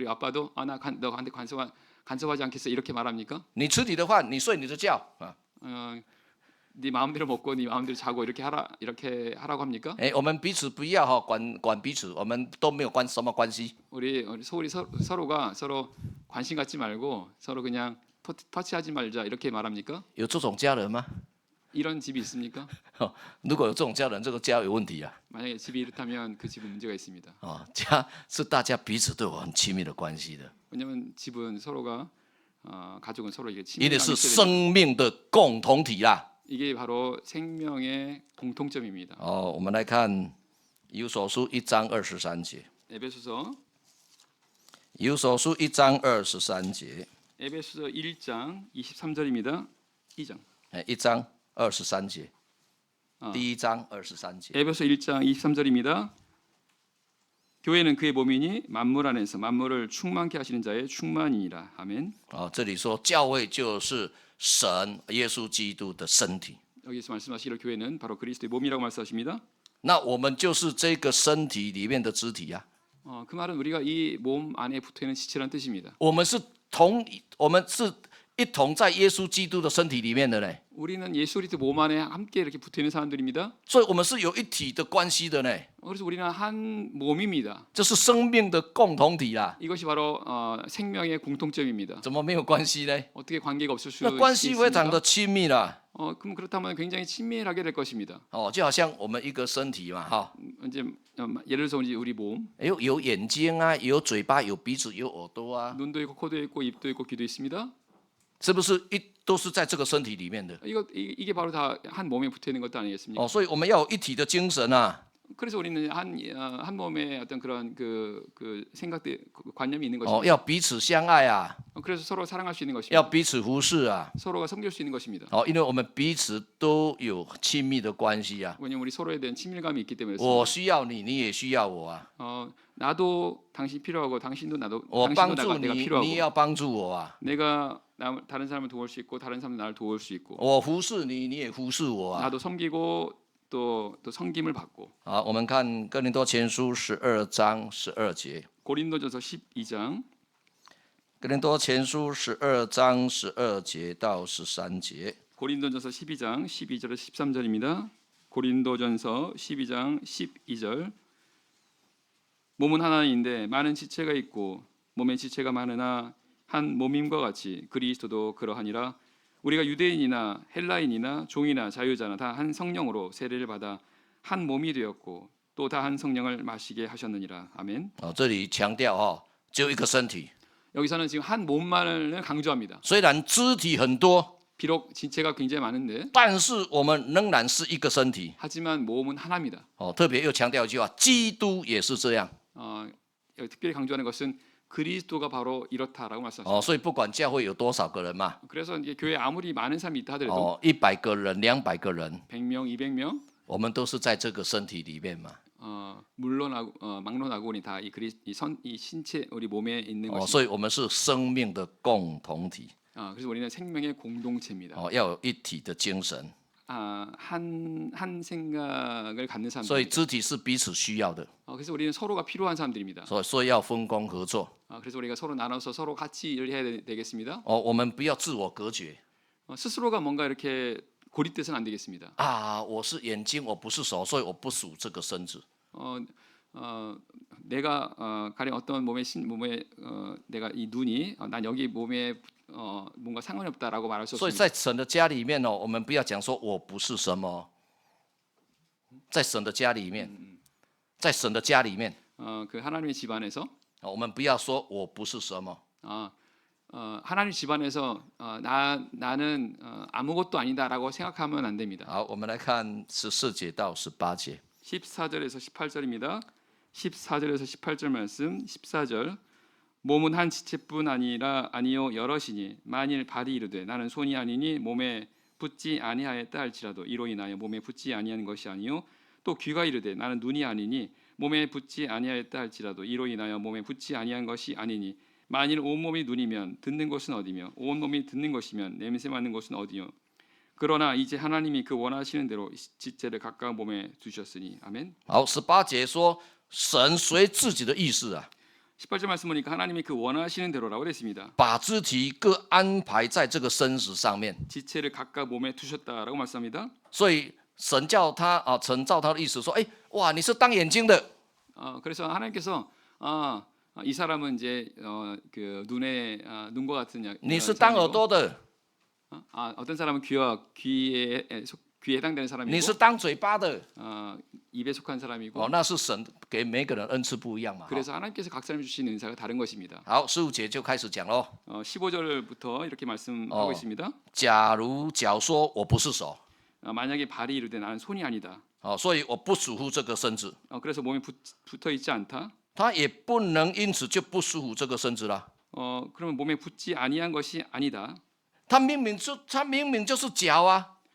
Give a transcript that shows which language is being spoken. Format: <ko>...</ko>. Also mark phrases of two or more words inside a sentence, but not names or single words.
<ko>그리고 아빠도 너한테 간섭하지 않겠어 이렇게 말합니까?</ko> <zh>你吃你的饭，你睡你的觉啊。</zh> <ko>네 마음대로 먹고 네 마음대로 자고 이렇게 하라고 합니까?</ko> <zh>我们彼此不要管彼此，我们都没有什么关系。</zh> <ko>우리 서로가 서로 관심 갖지 말고 서로 그냥 터치하지 말자 이렇게 말합니까?</ko> <zh>有这种家人吗？</zh> <ko>이런 집이 있습니까?</ko> <zh>如果有这种家人，这个家有问题啊。</zh> <ko>만약에 집이 이렇다면 그 집은 문제가 있습니다.</ko> <zh>家是大家彼此都有很亲密的关系的，</zh> <ko>왜냐하면 집은 서로가 가족은 서로 이게</ko> <zh>因为</zh> <ko>친밀감이</ko> <zh>是</zh> <ko>있어야</ko> <zh>生命的共同体啦。</zh> <ko>이게 바로 생명의 공통점입니다.</ko> <zh>我们来看以弗所书1章23节。</zh> <ko>에베소서</ko> <zh>以弗所书1章23节。</zh> <ko>에베소서 1장 23절입니다. 2장.</ko> <zh>1 章23节。第1章23节。</zh> <ko>에베소 1장 23절입니다. 교회는 그의 몸이니 만물 안에서 만물을 충만케 하시는 자의 충만이니라. 아멘.</ko> <zh>这里说教会就是神耶稣基督的身体。</zh> <ko>여기서 말씀하시기로 교회는 바로 그리스도의 몸이라고 말씀하십니다.</ko> <zh>那我们就是这个身体里面的肢体呀、</zh> <ko>그 말은 우리가 이 몸 안에 붙어 있는 지체라는 뜻입니다.</ko> <zh>我们是一同在耶稣基督的身体里面的呢，</zh> <ko>우리는 예수 그리스도 몸 안에 함께 이렇게 붙어 있는 사람들입니다.</ko> <zh>所以我们是有一体的关系的呢，</zh> <ko>그래서 우리는 한 몸입니다.</ko> <zh>这是生命的共同体啦。</zh> <ko>이것이 바로 생명의 공통점입니다.</ko> <zh>怎么没有关系呢？</zh> <ko>어떻게 관계가 없을 수</ko> <zh>那关系非常</zh> <ko>있습니까?</ko> <zh>的亲密啦。</zh> <ko>그럼 그렇다면 굉장히 친밀하게 될 것입니다.</ko> <zh>就好像我们一个身体嘛，</zh> <ko>이제 예를 들어서 우리 몸,</ko> <zh>有眼睛啊，有嘴巴，有鼻子，有耳朵啊，</zh> <ko>눈도 있고 코도 있고 입도 있고 귀도 있습니다.</ko> <zh>是不是都是在这个身体里面的？</zh> <ko>이게 바로 다 한 몸에 붙어 있는 것도 아니겠습니까?</ko> <zh>所以我们要有一体的精神啊。</zh> <ko>그래서 우리는 한 몸에 어떤 그런 그 생각들 관념이 있는 것입니다.</ko> <zh>要彼此相爱啊，</zh> <ko>그래서 서로 사랑할 수 있는</ko> <zh>要</zh> <ko>것입니다.</ko> <zh>彼此服侍啊。</zh> <ko>서로가 섬길 수 있는 것입니다.</ko> <zh>因为我们彼此都有亲密的关系啊。</zh> <ko>왜냐하면 우리 서로에 대한 친밀감이 있기 때문에</ko> <zh>我</zh> <ko>그렇습니다.</ko> <zh>需要你，你也需要我啊。</zh> <ko>나도 당신 필요하고 당신도</ko> <zh>我帮</zh> <ko>당신도</ko> <zh>助</zh> <ko>내가</ko> <zh>你，</zh> <ko>필요하고</ko> <zh>你也要帮助我啊。</zh> <ko>내가 다른 사람을 도울 수 있고 다른 사람도 나를 도울 수 있고</ko> <zh>我服侍你，你也服侍我啊。</zh> <ko>나도 섬기고 또 섬김을 받고</ko> <zh>好，我们看哥林多前书12章12节。</zh> <ko>고린도전서 12장</ko> <zh>哥林多前书12章12节到13节。</zh> <ko>고린도전서 12장 12절에서 13절입니다. 고린도전서 12장 12절 몸은 하나인데 많은 지체가 있고 몸의 지체가 많으나 한 몸임과 같이 그리스도도 그러하니라. 우리가 유대인이나 헬라인이나 종이나 자유자나 다 한 성령으로 세례를 받아 한 몸이 되었고 또 다 한 성령을 마시게 하셨느니라. 아멘.</ko> <zh>这里强调只有一个身体，</zh> <ko>여기서는 지금 한 몸만을 강조합니다.</ko> <zh>虽然肢体很多，</zh> <ko>비록 지체가 굉장히 많은데</ko> <zh>但是我们仍然是一个身体。</zh> <ko>하지만 몸은 하나입니다.</ko> <zh>特别又强调一句话，基督也是这样。</zh> <ko>여기 특별히 강조하는 것은 그리스도가 바로 이렇다라고 말씀하셨습니다.</ko> <zh>所以不管教会有多少个人嘛，</zh> <ko>그래서 이제 교회 아무리 많은 사람이 있다 하더라도</ko> <zh>100 个人、200个人，</zh> <ko>100명, 200명</ko> <zh>我们都是在这个身体里面嘛。</zh> <ko>물론하고 막론하고니 다 이 신체 우리 몸에 있는</ko> <zh>所</zh> <ko>것입니다.</ko> <zh>以我们是生命的共同体。</zh> <ko>그래서 우리는 생명의 공동체입니다.</ko> <zh>要有一体的精神。</zh> <ko>한 생각을 갖는</ko> <zh>所以</zh> <ko>사람들.</ko> <zh>肢体是彼此需要的，</zh> <ko>그래서 우리는 서로가 필요한 사람들입니다.</ko> <zh>所以要分工合作。</zh> <ko>그래서 우리가 서로 나눠서 서로 같이 일을 해야 되겠습니다.</ko> <zh>我们不要自我隔绝。</zh> <ko>스스로가 뭔가 이렇게 고립돼서는 안 되겠습니다.</ko> <zh>我是眼睛，我不是手，所以我不属这个身子。</zh> <ko>내가 가령 어떤 몸에 내가 이 눈이 난 여기 몸에 뭔가 상관이 없다라고 말할 수</ko> <zh>所以</zh> <ko>없습니다.</ko> <zh>在神的家里面我们不要讲说我不是什么，在神的家里面，在神的家里面，</zh> <ko>그 하나님의 집안에서</ko> <zh>我们不要说我不是什么。</zh> <ko>하나님 집안에서 나는 아무것도 아니다라고 생각하면 안 됩니다.</ko> <zh>好，我们来看14节到18节。</zh> <ko>14절에서 18절입니다. 14절에서 18절 말씀. 14절 몸은 한 지체뿐 아니요 여럿이니 만일 발이 이르되 나는 손이 아니니 몸에 붙지 아니하였다 할지라도 이로 인하여 몸에 붙지 아니한 것이 아니요 또 귀가 이르되 나는 눈이 아니니 몸에 붙지 아니하였다 할지라도 이로 인하여 몸에 붙지 아니한 것이 아니니 만일 온 몸이 눈이면 듣는 것은 어디며 온 몸이 듣는 것이면 냄새 맡는 것은 어디요 그러나 이제 하나님이 그 원하시는 대로 지체를 각각 몸에 두셨으니 아멘.</ko> <zh>好，18节说神随自己的意思</zh> <ko>18절 말씀 보니까 하나님이 그 원하시는 대로라고 됐습니다.</ko> <zh>把肢体各安排在这个身子上面。</zh> <ko>지체를 각각 몸에 두셨다라고 말씀합니다.</ko> <zh>所以神叫他神照他的意思说，哇，你是当眼睛的，</zh> <ko>그래서 하나님께서 이 사람은 이제 그 눈과 같은</ko> <zh>你是当耳</zh> <ko>사람이고,</ko> <zh>朵的，</zh> <ko>어떤 사람은 귀에 해당되는</ko> <zh>你</zh> <ko>사람이고</ko> <zh>是当嘴巴的。</zh> <ko>입에 속한 사람이고</ko> <zh>那是神给每个人恩赐不一样嘛。</zh> <ko>그래서 하나님께서 각 사람이 주신 은사가 다른 것입니다.</ko> <zh>好，15节就开始讲喽。</zh> <ko>15절부터 이렇게 말씀하고 있습니다.</ko> <zh>假如脚说我不是手，</zh> <ko>만약에 발이 이르되 나는 손이 아니다.</ko> <zh>所以我不属乎这个身子，</zh> <ko>그래서 몸에 붙어 있지 않다.</ko> <zh>他也不能因此就不属乎这个身子了。</zh> <ko>그러면 몸에 붙지 아니한 것이 아니다.</ko> <zh>他明明就是脚啊，</zh>